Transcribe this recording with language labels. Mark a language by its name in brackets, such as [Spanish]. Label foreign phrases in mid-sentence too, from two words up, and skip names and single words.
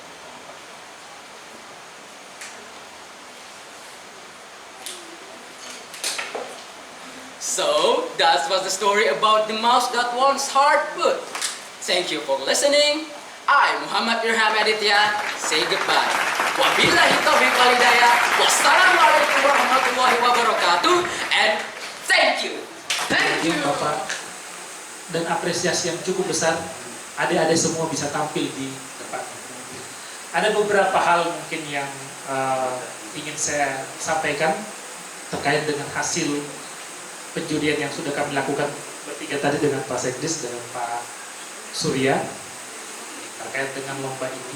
[English] So that was the story about the mouse that wants hardwood. Thank you for listening. I, Muhammad Irham Aditya, say goodbye. [Arabic] وبالله التوفيق والهداية. والسلام عليكم ورحمة الله وبركاته. [English] And thank you. Thank you. [Indonesian] Bapak, dan apresiasi yang cukup besar, adik-adik semua bisa tampil di depan. Ada beberapa hal mungkin yang ingin saya sampaikan terkait dengan hasil penjurian yang sudah kami lakukan bertiga tadi dengan Pak Sekdis, dengan Pak Surya terkait dengan lomba ini.